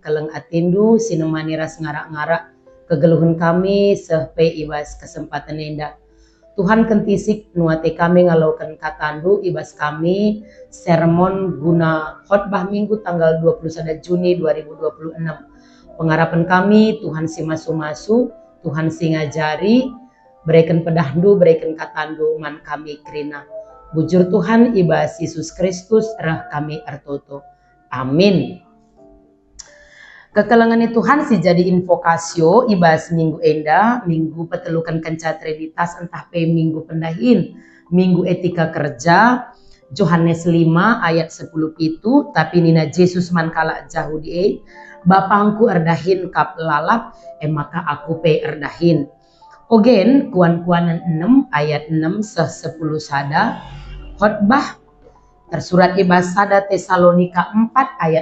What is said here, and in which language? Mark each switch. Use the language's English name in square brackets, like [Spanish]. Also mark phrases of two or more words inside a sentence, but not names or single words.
[Batak Karo] keleng atindu sinemani ras ngarak-ngarak kegeluhan kami sepe ibas kesempatan indah Tuhan kentisik nuate kami ngalaukan katandu ibas kami sermon guna khotbah minggu tanggal 21 Juni 2026 pengharapan kami Tuhan si masu-masu Tuhan si ngajari berikan pedahdu berikan katandu man kami krina bujur Tuhan ibas Yesus Kristus rah kami artoto. Amin. Kekelangan Tuhan si jadi invokasio ibas minggu enda, minggu petelukan kenca trinitas entah pe minggu pendahin, minggu etika kerja, Yohanes 5 ayat 10 itu, tapi nina Yesus man kala jauh die, bapangku erdahin kap lalap, maka aku pe erdahin. Ogen kuan-kuanan 6 ayat 6 10 sada khotbah tersurat ibas sada Tesalonika 4 ayat